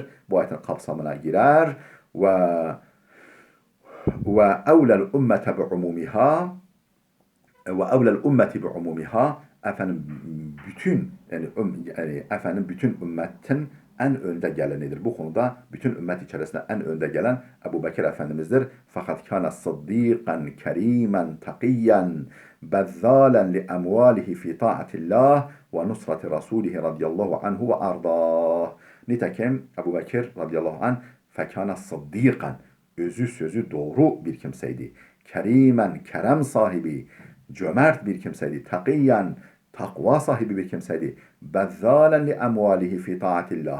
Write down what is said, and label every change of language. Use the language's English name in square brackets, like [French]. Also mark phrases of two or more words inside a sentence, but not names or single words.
[Turkish] Bu ayetin kapsamına girer [Arabic] وأولى الأمة بعمومها وأولى الأمة بعمومها [Turkish] ve evlel ümmeti bi umumiha bütün bütün ümmetin en önde gelenidir. Bu konuda bütün ümmet içerisinde en önde gelen Ebu Bekir Efendimiz'dir. [Arabic] فكان صديقا كريما تقيا بذالا لأمواله في طاعة الله ونصرة رسوله رضي الله عنه وأرضاه. [Turkish] Nitekim Ebu Bekir [Arabic] رضي الله عنه فكان صديقا, [Turkish] özü sözü doğru bir kimseydi. Kerimen, kerem sahibi, cömert bir kimseydi. Taqiyen, takva sahibi bir kimseydi. [Arabic] بذالا لأمواله في طاعة الله.